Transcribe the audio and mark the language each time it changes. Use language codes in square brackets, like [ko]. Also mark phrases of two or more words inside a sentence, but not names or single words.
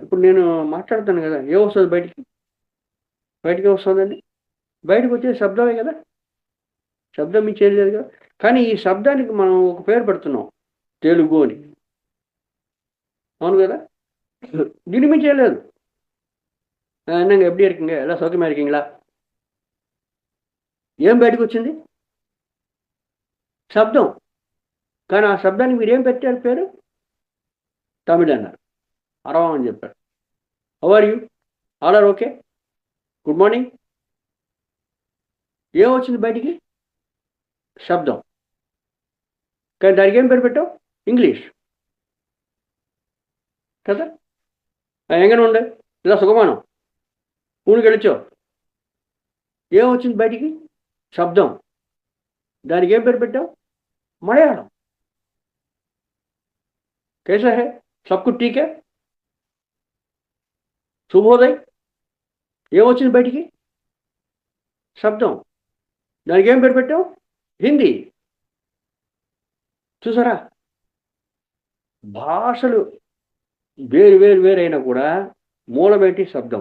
[te] ఇప్పుడు నేను మాట్లాడుతాను కదా, ఏమొస్తుంది బయటికి వస్తుందండి. బయటకు వచ్చే శబ్దమే కదా, శబ్దం మీ చేయలేదు కదా. కానీ ఈ శబ్దానికి మనం ఒక పేరు పెడుతున్నాం, తెలుగు అని. అవును కదా. దీని మీ చేయలేదు. [ta] என்னங்க எப்படி இருக்கீங்க, எல்லாம் சௌக்கியமா இருக்கீங்களா? [te] ఏం బయటకు వచ్చింది? శబ్దం. కానీ ఆ శబ్దానికి మీరు ఏం పెట్టారు పేరు? తమిళ్ అన్నారు, అరవం అని చెప్పారు. [en] How are you, all are okay, good morning. [te] ఏమొచ్చింది బయటికి? శబ్దం. కానీ దానికి ఏం పేరు పెట్టావు? ఇంగ్లీష్ కదా. [ml] എങ്ങനെ ഉണ്ടേ, ഇലാ സുഖമാനം, ഊരിക്കി വെള്ളൊച്ചോ. [te] ఏమొచ్చింది బయటికి? శబ్దం. దానికి ఏం పేరు పెట్టావు? మలయాళం. [hi] कैसा है, सब कुछ ठीक है, శుభోదయ్. [te] ఏమొచ్చింది బయటికి? శబ్దం. దానికి ఏం పేరు పెట్టావు? హిందీ. చూసారా? భాషలు వేరైనా కూడా మూలమేంటి? శబ్దం.